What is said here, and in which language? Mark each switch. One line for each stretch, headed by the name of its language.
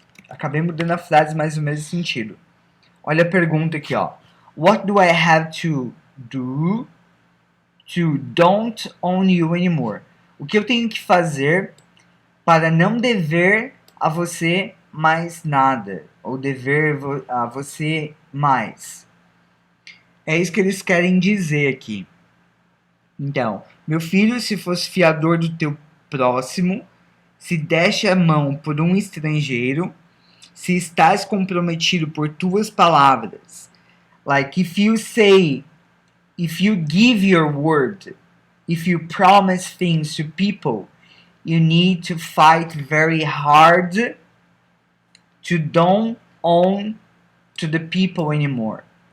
Portuguese: Acabei mudando a frase, mas no mesmo sentido. Olha a pergunta aqui, ó.
English: What do I have to do to don't own you anymore?
Portuguese: O que eu tenho que fazer para não dever a você mais nada? Ou dever a você mais? É isso que eles querem dizer aqui. Então, meu filho, se fosse fiador do teu próximo, se deste a mão por um estrangeiro, se estás comprometido por tuas palavras.
English: Like, if you say, if you give your word, if you promise things to people, you need to fight very hard to don't own to the people anymore.